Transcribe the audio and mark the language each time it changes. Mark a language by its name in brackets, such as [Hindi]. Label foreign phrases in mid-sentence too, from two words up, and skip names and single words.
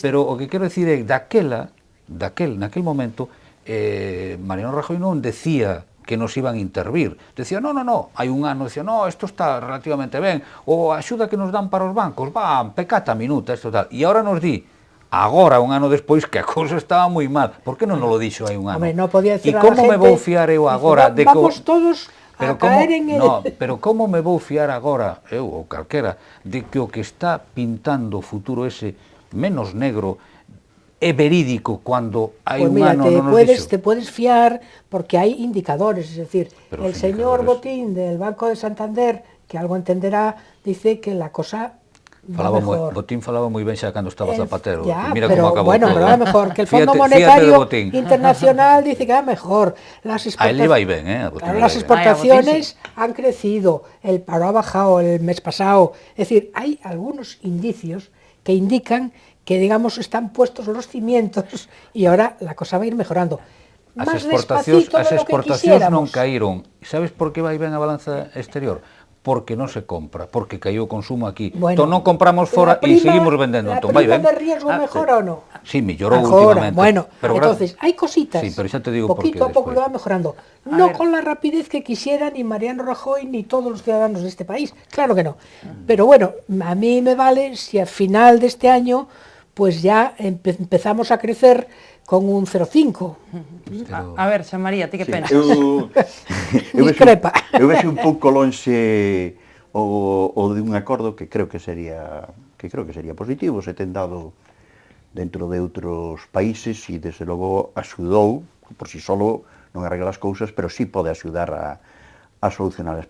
[Galician] Pero o que quero dicir é, naquel momento, Mariano Rajoy non decía que nos iban a intervir, decía, no, hai un ano, decía, no, isto está relativamente ben, ou a axuda que nos dan para os bancos, pecata minuta, isto tal, e agora nos di, agora, un ano despois, que a cousa estaba moi mal, por que non nos lo dixo hai un ano? [Spanish] Hombre, no podía decir [Galician] e como me vou fiar eu agora de que... [Spanish] Vamos todos a caer en el... [Galician] No, pero como me vou fiar agora, eu ou calquera, de que o que está pintando o futuro ese menos negro é verídico cuando hai un ano non nos dixo. [Spanish] Te puedes fiar porque hai indicadores, es decir, el señor Botín del Banco de Santander, que algo entenderá, dice que la cosa va mejor. [Galician] Botín falaba moi ben xa cando estaba Zapatero. Mira como acabou todo. [Spanish] Pero va mejor, que el Fondo Monetario Internacional dice que va mejor. A él le va ben, las exportaciones han crecido, el paro ha bajado el mes pasado. Es decir, hay algunos indicios que indican que, digamos, están puestos los cimientos e ahora la cosa va a ir mejorando. [Galician] As exportacións non caíron. Sabes por que vai ben a balanza exterior? Porque non se compra, porque caiu o consumo aquí. Entón non compramos fora e seguimos vendendo. [Spanish] ¿La prima de riesgo mejora o no? [Galician] Sí, mellorou últimamente. [Spanish] Bueno, entonces, hay cositas. [Galician] Sí, pero xa te digo [Spanish] poquito a poco que va mejorando. No con la rapidez que quisiera ni Mariano Rajoy ni todos los ciudadanos de este país. Claro que no. Pero bueno, a mí me vale si al final de este año pues ya empezamos a crecer con un 0,5. [Galician] A ver, Xa María, ti que pensas? Discrepa. Eu vexo un pouco lonxe o de un acordo que creo que sería positivo, se ten dado dentro de outros países e desde logo axudou, [Spanish] por si solo [Galician] non arregla as cousas, pero sí pode axudar a solucionalas.